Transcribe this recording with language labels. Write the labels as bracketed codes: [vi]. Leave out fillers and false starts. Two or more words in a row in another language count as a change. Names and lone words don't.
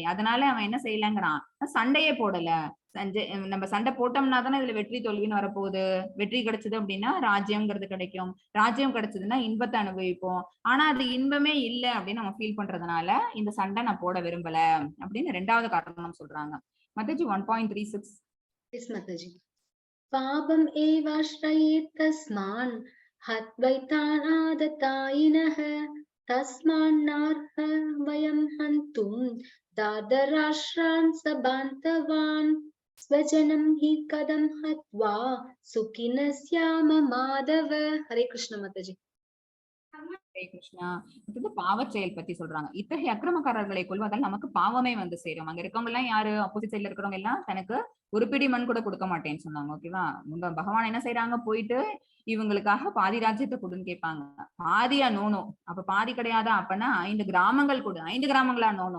[ta] அதனால அவன் என்ன செய்யலங்கிறான், சண்டையே போடல. நம்ம சண்டை போட்டோம்னா தானே இதுல வெற்றி தோல்வின்னு வரப்போகுது. வெற்றி கிடைச்சது அப்படின்னா ராஜ்யம்ங்கிறது கிடைக்கும், ராஜ்யம் கிடைச்சதுன்னா இன்பத்தை அனுபவிப்போம். ஆனா அது இன்பமே இல்ல அப்படின்னு நம்ம ஃபீல் பண்றதுனால இந்த சண்டை நான் போட விரும்பல அப்படின்னு ரெண்டாவது காரணம் சொல்றாங்க. மத்தாஜி 1.36. [en] Yes, Mataji. [sa] पापम् एवाश्रयेत् तस्मान् हत्वैतान् आततायिनः तस्मान् नार्हा वयं हन्तुं धार्तराष्ट्रान् सबान्धवान् स्वजनं हि कथं हत्वा सुखिनः स्याम माधव. हरे कृष्ण, माताजी. हरे कृष्णा. [ta] இது பாவ செயல் பத்தி சொல்றாங்க. இத்தகைய அக்கிரமக்காரர்களை கொள்வதால் நமக்கு பாவமே வந்து சேரும். அங்க இருக்கவங்க எல்லாம் யாரு? [en] opposite sideல [ta] இருக்கிறவங்க எல்லாம் தனக்கு ஒரு பிடி மண் கூட கொடுக்க மாட்டேன்னு சொன்னாங்க. ஓகேவா? உங்க பகவான் என்ன செய்யறாங்க? போயிட்டு இவங்களுக்காக பாதி ராஜ்யத்தை கொடுன்னு கேட்பாங்க. பாதியா? [en] no no. [ta] அப்ப பாதி கிடையாதா? அப்பனா 5 கிராமங்கள் கொடு. 5 கிராமங்களா? [en] no no.